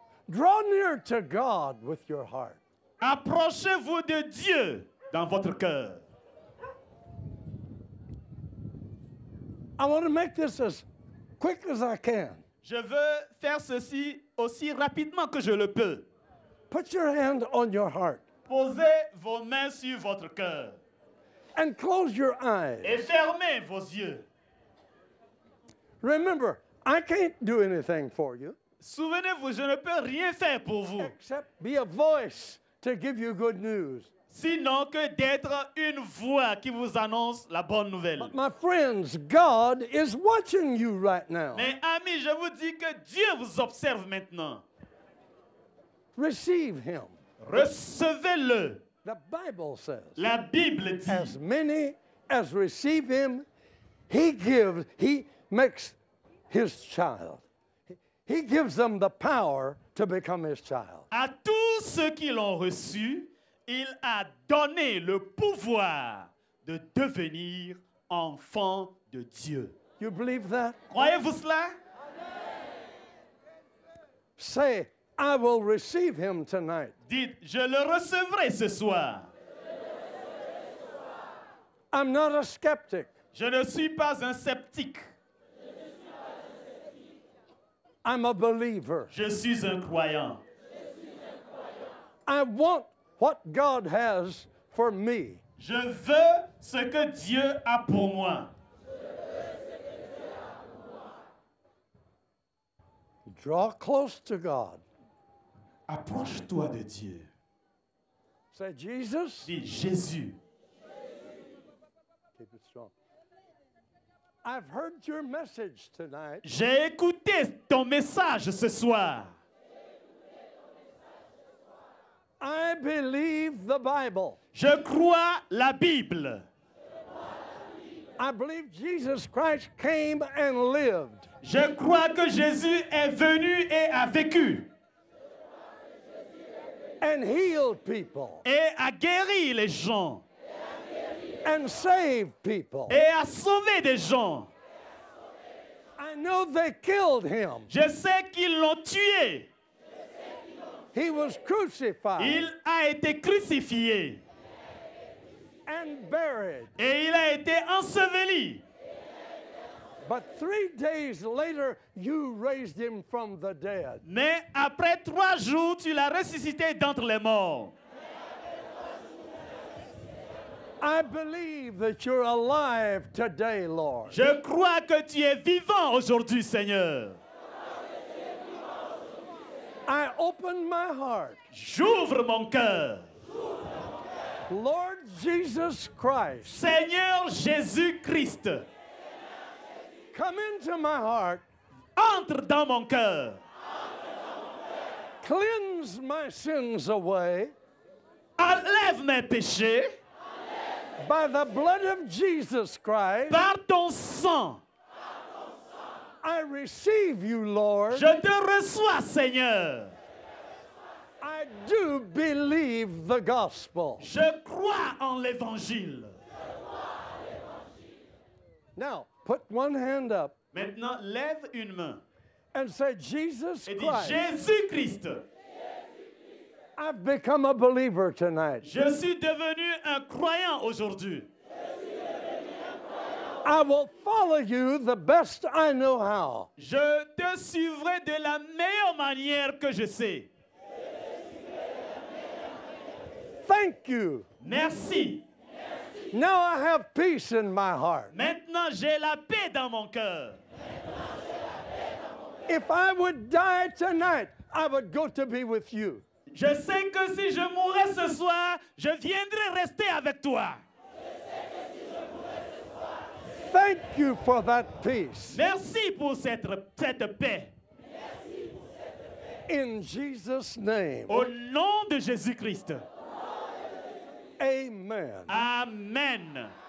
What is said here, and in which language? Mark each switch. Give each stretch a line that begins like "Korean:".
English: Draw near to God with your heart.
French: Approchez-vous de Dieu dans votre cœur.
English: I want to make this as quick as I can.
French: Je veux faire ceci aussi rapidement que je le peux.
English: Put your hand on your heart
French: Posez vos mains sur votre cœur
English: and close your eyes.
French: et fermez vos yeux.
English: Remember, I can't do anything for you
French: Souvenez-vous, je ne peux rien faire pour vous,
English: except be a voice to give you good news.
French: sinon que d'être une voix qui vous annonce la bonne nouvelle.
English: But my friends, God is watching you right now.
French: Mais amis, je vous dis que Dieu vous observe maintenant.
English: Receive him.
French: Recevez-le.
English: The Bible says,
French: La Bible dit,
English: as many as receive him, he makes his child. He gives them the power to become his child.
French: à tous ceux qui l'ont reçu, il a donné le pouvoir de devenir enfant de Dieu.
English: You believe that?
French: Croyez-vous cela?
English: Say, I will receive him tonight.
French: Dites, je le recevrai ce soir.
English: I'm not a skeptic.
French: Je ne suis pas un sceptique.
English: I'm a believer.
French: Je suis un croyant.
English: I want what God has for me.
French: Je veux ce que Dieu a pour moi.
English: Draw close to God.
French: Approche-toi de Dieu.
English: Say, Jesus.
French: Dis Jésus.
English: Keep it strong. I've heard your message tonight.
French: J'ai écouté ton message ce soir.
English: I believe the Bible.
French: Je crois la Bible.
English: I believe Jesus Christ came and lived.
French: Je crois que Jésus est venu et a vécu.
English: And healed people.
French: Et a guéri les gens.
English: And saved people.
French: Et a sauvé des gens.
English: I know they killed him.
French: Je sais qu'ils l'ont tué.
English: He was crucified
French: Il a été crucifié.
English: and buried.
French: Et il a été enseveli.
English: But 3 days later, you raised him from the dead.
French: Mais après 3 jours, tu l'as ressuscité d'entre les morts.
English: I believe that you're alive today, Lord.
French: Je crois que tu es vivant aujourd'hui, Seigneur.
English: I open my heart.
French: J'ouvre mon cœur.
English: Lord Jesus Christ,
French: Seigneur Jésus-Christ,
English: come into my heart.
French: entre dans mon cœur.
English: Cleanse my sins away
French: Enlève mes péchés
English: by the blood of Jesus Christ.
French: par ton sang.
English: I receive you, Lord.
French: Je te reçois, Seigneur.
English: I do believe the gospel.
French: Je crois en l'Évangile.
English: Now, put one hand up
French: Maintenant, lève une main
English: and say, Jesus
French: et dis
English: Christ,
French: Jésus-Christ.
English: I've become a believer tonight.
French: Je suis devenu un croyant aujourd'hui.
English: I will follow you the best I know how.
French: Je te suivrai de la meilleure manière que je sais.
English: Thank you.
French: Merci.
English: Now I have peace in my heart.
French: Maintenant, j'ai la paix dans mon cœur.
English: If I would die tonight, I would go to be with you.
French: Je sais que si je mourais ce soir, je viendrai rester avec toi.
English: Thank you for that peace.
French: Merci pour cette paix.
English: In Jesus' name.
French: Au nom de Jésus-Christ.
English: Amen.
French: Amen.